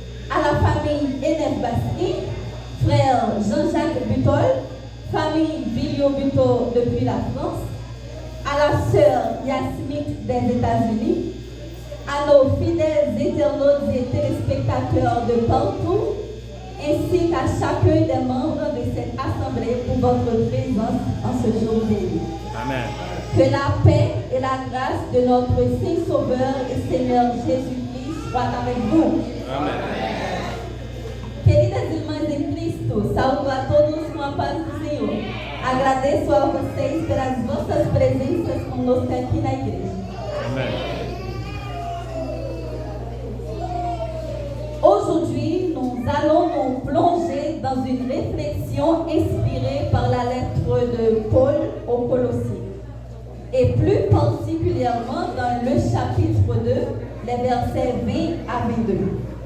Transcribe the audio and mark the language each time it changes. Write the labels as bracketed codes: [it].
[fr] à la famille Enef Baskin, frère Jean-Jacques Butol, famille Villio Buto depuis la France, à la sœur Yasmine des États-Unis, à nos fidèles internautes et téléspectateurs de partout, ainsi qu'à chacun des membres de cette assemblée pour votre présence en ce jour béni. Amen. Que la paix et la grâce de notre Saint Sauveur et Seigneur Jésus-Christ soient avec vous. Amen. [pt] Queridas irmãs em Cristo, saúdo a todos com a paz do Senhor. Agradeço a vocês pelas vossas presenças conosco aqui na igreja. [fr] Amen. Aujourd'hui, nous allons nous plonger dans une réflexion inspirée par la lettre de Paul aux Colossiens, et plus particulièrement dans le chapitre 2, les versets 20 à 22.